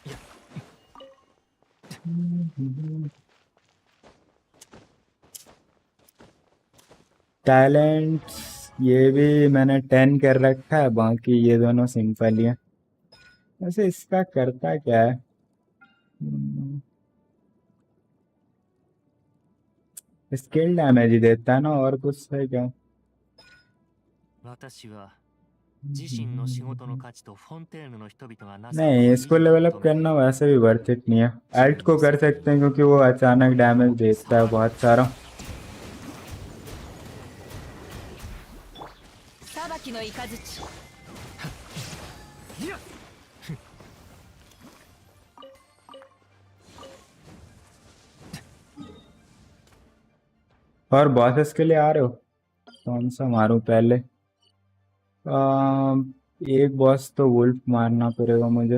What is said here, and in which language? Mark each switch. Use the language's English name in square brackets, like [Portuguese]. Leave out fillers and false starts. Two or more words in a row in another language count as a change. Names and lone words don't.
[Hindi] टैलेंट ये भी मैंने 10 कर रखा है, बाकी ये दोनों सिंपल ही है। वैसे इसका करता क्या है? [English] skill damage [Hindi] ही देता है ना, और कुछ है क्या? [Japanese] 私は自身の仕事の価値とフォンテーヌの人々がなすことを [Hindi] नहीं, [Japanese] 以 [Hindi] इसको [Japanese] 上に [English] level up [Japanese] 認めてい [Hindi] करना [Japanese] る。 [Hindi] वैसे भी [English] worth it [Hindi] नहीं है। अल्ट को कर सकते हैं क्योंकि वो अचानक डैमेज देता है बहुत सारा। [Japanese] 裁きの雷 [Hindi] और बॉसेस के लिए आ रहे हो? कौन सा मारूं पहले? एक बॉस तो वुल्फ मारना पड़ेगा मुझे।